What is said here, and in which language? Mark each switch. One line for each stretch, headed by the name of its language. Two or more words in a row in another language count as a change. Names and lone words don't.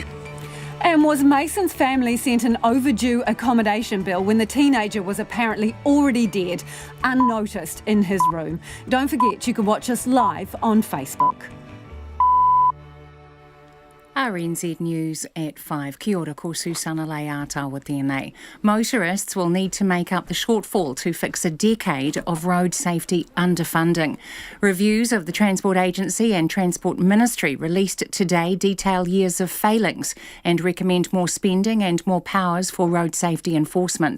English: And was Mason's family sent an overdue accommodation bill when the teenager was apparently already dead, unnoticed in his room? Don't forget, you can watch us live on Facebook. RNZ News at 5.
Māori: Kia ora, ko Susana Leata tēnei.
English: Motorists will need to make up the shortfall to fix a decade of road safety underfunding. Reviews of the Transport Agency and Transport Ministry released today detail years of failings and recommend more spending and more powers for road safety enforcement.